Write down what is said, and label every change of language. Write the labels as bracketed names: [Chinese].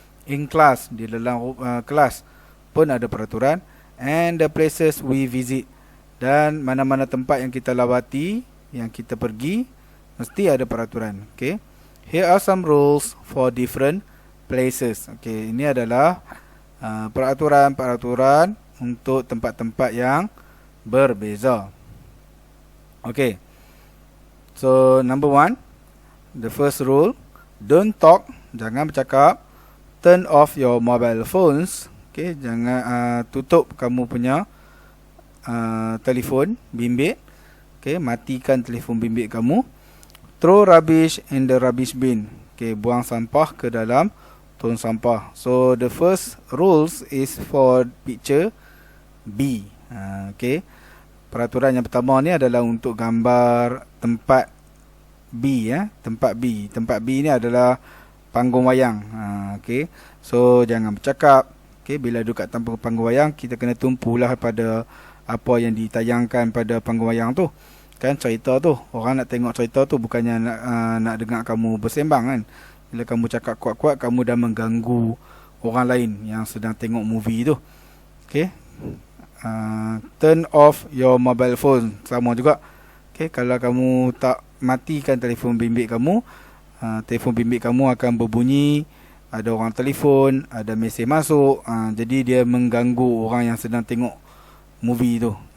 [English] In class, [Malay] di dalam kelas pun ada peraturan. [English] And the places we visit, [Malay] dan mana-mana tempat yang kita lawati, yang kita pergi, mesti ada peraturan. [English] Okay, here are some rules for different places. [Malay] Okay, ini adalah peraturan-peraturan untuk tempat-tempat yang berbeza. [English] Okay, so number 1, the first rule, don't talk, [Malay] jangan bercakap. [English] Turn off your mobile phones. [Malay] Okay, jangan tutup kamu punya telefon bimbit. Okay, matikan telefon bimbit kamu. [English] Throw rubbish in the rubbish bin. Okay, [Malay] buang sampah ke dalam tong sampah. [English] So the first rules is for picture B. [Malay] Okay, peraturan yang pertama ni adalah untuk gambar tempat B. Tempat B. Tempat B ni adalah panggung wayang. Okay, so jangan bercakap. Okay, bila duduk kat panggung wayang, kita kena tumpulah pada apa yang ditayangkan pada panggung wayang tu. Kan cerita tu, orang nak tengok cerita tu, bukannya nak dengar kamu bersembang kan. Bila kamu cakap kuat-kuat, kamu dah mengganggu orang lain yang sedang tengok movie tu. [English] Okay, turn off your mobile phone. [Malay] Sama juga. Okay, kalau kamu tak matikan telefon bimbit kamu, telefon bimbit kamu akan berbunyi, ada orang telefon, ada mesej masuk, jadi dia mengganggu orang yang sedang tengok movie tu.